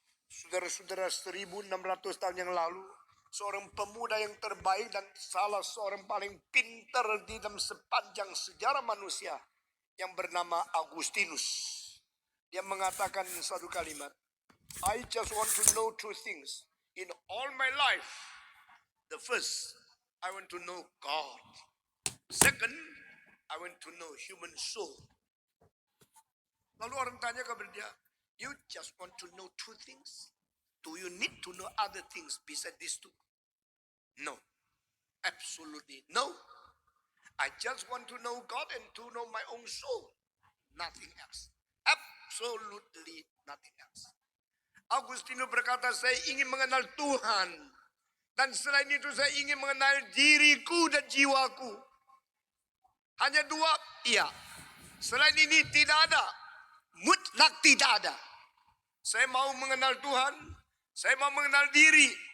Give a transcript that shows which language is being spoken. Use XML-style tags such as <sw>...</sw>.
<id>Saudara-saudara, 1600 tahun yang lalu, seorang pemuda yang terbaik dan salah seorang paling pintar di dalam sepanjang sejarah manusia yang bernama Agustinus. Dia mengatakan satu kalimat,</id> <en>I just want to know two things in all my life. The first, I want to know God. Second, I want to know human soul.</en> <id>Lalu orang tanya kepada dia,</id> <en>you just want to know two things? Do you need to know other things besides these two? No. Absolutely no. I just want to know God and to know my own soul. Nothing else. Absolutely nothing else.</en> <id>Agustinus berkata, saya ingin mengenal Tuhan. Dan selain itu saya ingin mengenal diriku dan jiwaku. Hanya dua? Iya. Selain ini tidak ada. Mutlak tidak ada. Saya mau mengenal Tuhan. Saya mau mengenal diri.</id>